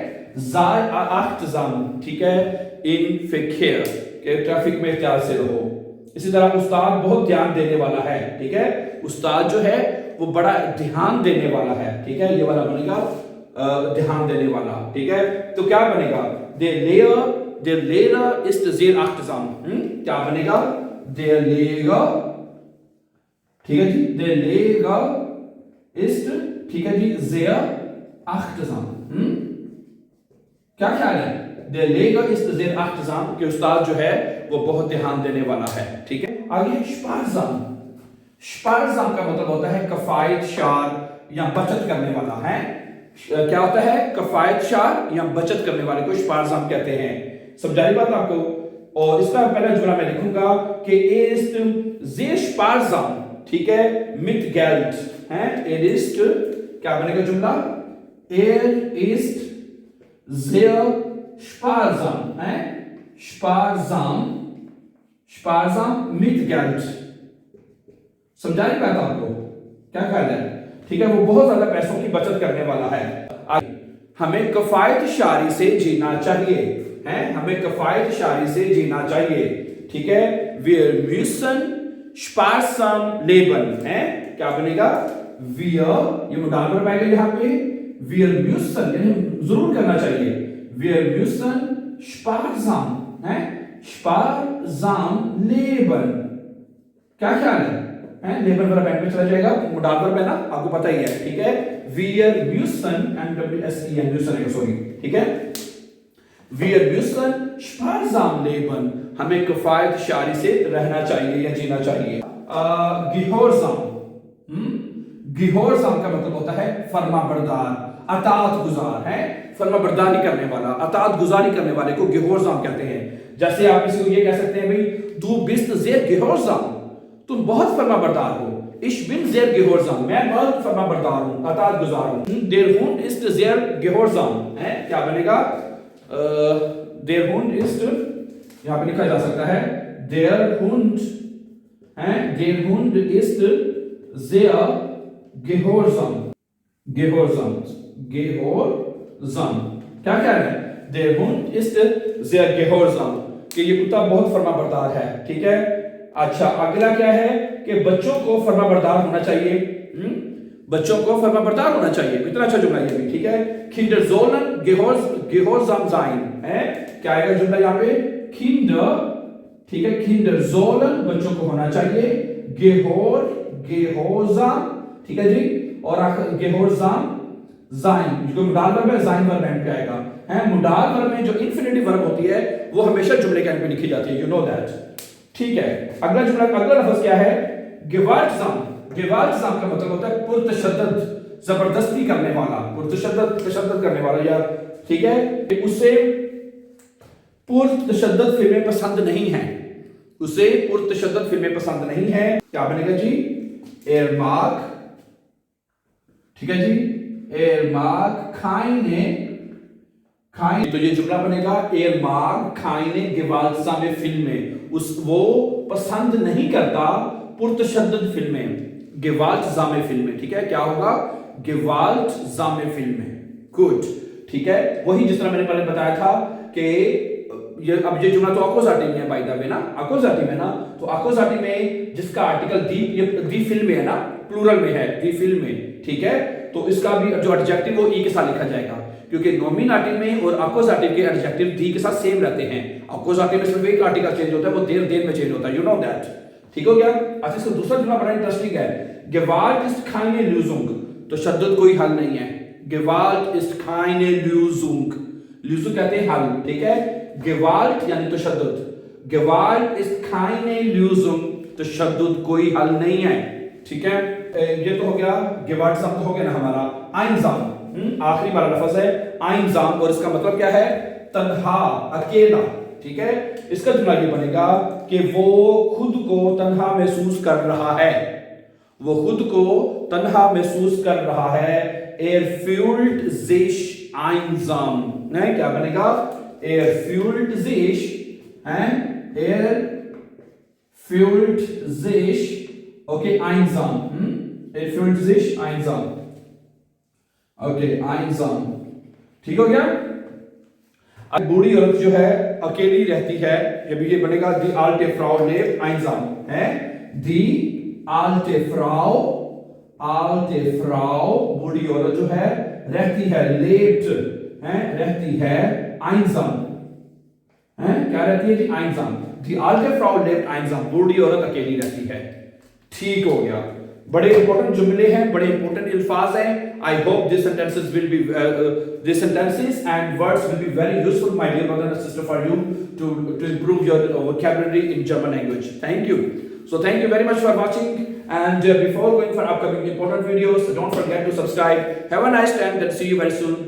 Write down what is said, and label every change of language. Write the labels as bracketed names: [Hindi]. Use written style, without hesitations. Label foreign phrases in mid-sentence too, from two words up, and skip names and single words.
[Urdu] جائے آختجام، ٹھیک ہے، ان فیکیئر کے ٹریفک میں احتیاط سے رہو. اسی طرح استاد بہت دھیان دینے والا ہے، ٹھیک ہے. استاد جو ہے وہ بڑا دھیان دینے والا ہے، ٹھیک ہے. یہ والا بنے گا دھیان دینے والا، ٹھیک ہے. تو کیا بنے گا? [German] der Lehrer ist sehr achtsam, [Urdu] کیا بنے گا? [German] der Lehrer, [Urdu] ٹھیک ہے جی, [German] der Lehrer ist, [Urdu] ٹھیک ہے جی, [German] sehr achtsam, [Urdu] کیا خیال ہے? [German] der Lehrer ist sehr achtsam, [Urdu] کہ استاد جو ہے وہ بہت دھیان دینے والا ہے، ٹھیک ہے. آگے sparsam، sparsam کا مطلب ہوتا ہے کفایت شعار یا بچت کرنے والا، ہے کیا ہوتا ہے? کفایت شعار یا بچت کرنے والے کو sparsam کہتے ہیں. سمجھائی بات آپ کو؟ اور اس کا پہلا جملہ میں لکھوں گا کہ [German] ist sehr sparsam, [Urdu] ٹھیک ہے, [German] mit Geld, [Urdu] ہے ist، کیا بنے گا جملہ? [German] ist sehr sparsam, है sparsam, sparsam mit Geld। [Urdu] سمجھائی بات آپ کو؟ کیا خیال ہے? ٹھیک ہے، وہ بہت زیادہ پیسوں کی بچت کرنے والا ہے۔ ہمیں کفایت شعاری سے جینا چاہیے، ہے ہمیں کفایت شعاری سے جینا چاہیے، ٹھیک ہے. [German] wir müssen sparsam leben, [Urdu] ہے کیا بنے گا? wir, یہ [English] modal verb [Urdu] آئے گا یہاں پہ, [German] wir müssen [Urdu] یعنی ضرور کرنا چاہیے, [German] wir müssen sparsam, है sparsam leben। [Urdu] کیا خیال ہے? لیبر والا بینک میں چلا جائے گا, [English] modal verb [Urdu] ہے نا، آپ کو پتا ہی ہے، ٹھیک ہے. [German] wir müssen MWSEN müssen है, सॉरी, [Urdu] ٹھیک ہے. [German] wir müssen sparsam leben, [Urdu] ہمیں کفایت شعاری سے رہنا چاہیے یا جینا چاہیے. gehorsam، gehorsam کا مطلب ہوتا ہے فرماں بردار، اطاعت گزار، ہے فرماں برداری کرنے والا، اطاعت گزاری کرنے والے کو gehorsam کہتے ہیں. جیسے آپ کسی کو یہ کہہ سکتے ہیں بھائی [German] du bist sehr gehorsam, [Urdu] تم بہت فرماں بردار ہو. [German] Ich bin sehr gehorsam, [Urdu] میں بہت فرماں بردار ہوں، اطاعت گزار ہوں. [German] Der Hund ist sehr gehorsam, [Urdu] ہے کیا بنے گا? [German] Der Hund ist, [Urdu] یہاں پہ لکھا جا سکتا ہے [German] der Hund, है der Hund ist sehr gehorsam, gehorsam, gehorsam, [Urdu] کیا کیا ہے? [German] Der Hund ist sehr gehorsam, [Urdu] کہ یہ کتا بہت فرماں بردار ہے، ٹھیک ہے. اچھا، اگلا کیا ہے کہ بچوں کو فرماں بردار ہونا چاہیے، بچوں کو فرماں بردار ہونا چاہیے. کتنا اچھا جملہ یہ بھی، ٹھیک ہے. [German] Kinder sollen gehorsam sein, [Urdu] ہے کیا آئے گا جملہ یہاں پہ? Kinder, ठीक है, [German] Kinder sollen [Urdu] بچوں کو ہونا چاہیے، gehorsam، ٹھیک ہے جی، اور [German] gehorsam sein, [Urdu] جو [English] modal verb [Urdu] है sein [English] verb end [Urdu] پہ آئے گا، ہے [English] modal verb [Urdu] میں جو [English] infinitive verb [Urdu] ہوتی ہے وہ ہمیشہ جملے کے اینڈ پہ لکھی جاتی ہے, [English] you know that, [Urdu] ٹھیک ہے. اگلا جملہ، اگلا لفظ کیا ہے? gewaltsam، gewaltsam کا مطلب ہوتا ہے پرتشدد، زبردستی کرنے والا، پرتشدد کرنے والا، یا ٹھیک ہے، اسے پرتشدد فلمیں پسند نہیں ہے، اسے پرتشدد فلمیں پسند نہیں ہے۔ کیا بنے گا جی? ایرمارک، ٹھیک ہے جی, [German] er mag keine, [Urdu] تو یہ جملہ بنے گا [German] er mag keine gewaltsame [Urdu] فلمیں، اس وہ پسند نہیں کرتا پرتشدد فلمیں، gewaltsame فلمیں، ٹھیک ہے، کیا ہوگا? gewaltsame فلمیں، گڈ، ٹھیک ہے. وہی جس طرح میں نے پہلے بتایا تھا کہ یہ اب یہ جملہ تو اکوزاٹیو میں ہے, [English] by the way [Urdu] نا، اکوزاٹیو ہے نا، تو اکوزاٹیو میں جس کا آرٹیکل دی، یہ [German] die Film [Urdu] ہے نا، پلورل میں ہے, [German] die Film [Urdu] میں، ٹھیک ہے، تو اس کا بھی جو ایڈجیکٹو وہ ای کے ساتھ لکھا جائے گا، کیونکہ نومینیٹو میں اور اکوزاٹیو کے ایڈجیکٹو دی کے ساتھ سیم رہتے ہیں. اکوزاٹیو میں صرف ایک آرٹیکل چینج ہوتا ہے، وہ دیر میں چینج ہوتا ہے, वो देर में चेंज होता है, [English] you know that, [Urdu] ٹھیک ہو گیا. اچھا، اس کا دوسرا جملہ بڑا انٹرسٹنگ ہے, [German] gewalt ist keine Lösung, [Urdu] تو شدت کوئی حل نہیں ہے, [German] gewalt ist keine Lösung, [Urdu] Lösung کہتے ہیں حل، ٹھیک ہے، gewalt یعنی تو شدت, [German] gewalt ist keine Lösung, [Urdu] تو شدت کوئی حل نہیں ہے، ٹھیک ہے. یہ تو ہو گیا gewaltsam، تو ہو گیا نا ہمارا einsam، آخری والا لفظ ہے einsam، اور اس کا مطلب کیا ہے? تنہا، اکیلا، ٹھیک ہے۔ اس کا جملہ یہ بنے گا کہ وہ خود کو تنہا محسوس کر رہا ہے، وہ خود کو تنہا محسوس کر رہا ہے, वो खुद को तन्हा महसूस कर रहा है, [German] er fühlt sich einsam, [Urdu] نہیں، کیا بنے گا? [German] er fühlt sich, er fühlt sich, okay, einsam, er fühlt sich einsam, okay, einsam, [Urdu] ٹھیک ہو گیا. اب بوڑھی عورت جو ہے اکیلی رہتی ہے، یہ بنے گا [German] die alte Frau lebt einsam, है, die alte Frau, [Urdu] بوڑھی عورت جو ہے رہتی ہے، lebt، ہے، رہتی ہے، einsam، ہے، کیا رہتی ہے جی? [German] einsam, die alte Frau lebt einsam, [Urdu] بوڑھی عورت اکیلی رہتی ہے، ٹھیک ہو گیا. بڑے امپورٹنٹ جملے ہیں، بڑے امپورٹنٹ الفاظ ہیں. [English] I hope this sentences will be this sentences and words will be very useful my dear brother and sister for you to improve your vocabulary in German language. Thank you. So thank you very much for watching, and before going for upcoming important videos, don't forget to subscribe. Have a nice time, and see you very soon.